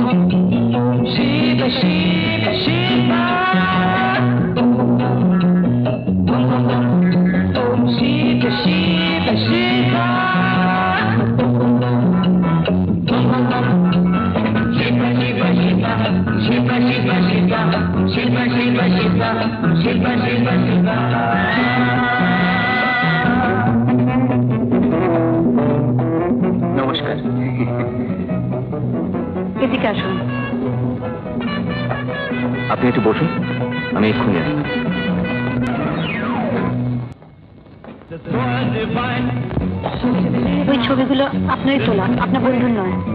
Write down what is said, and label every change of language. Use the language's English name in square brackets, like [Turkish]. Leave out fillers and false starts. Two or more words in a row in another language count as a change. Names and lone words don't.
[Sanskrit] Om Shiva Shiva Shiva, bum bum bum, bum bum bum. Om Shiva Shiva Shiva, bum bum bum, bum bum bum. Shiva Shiva Shiva, Shiva Shiva Shiva, Shiva Shiva Shiva, Shiva Shiva Shiva. [Bangla] নমস্কার। এদিকে আসুন। আপনি একটু বসুন, আমি এক্ষুনি আসছি। ওই ছবিগুলো আপনারই তোলা, আপনার বন্ধুর নয়।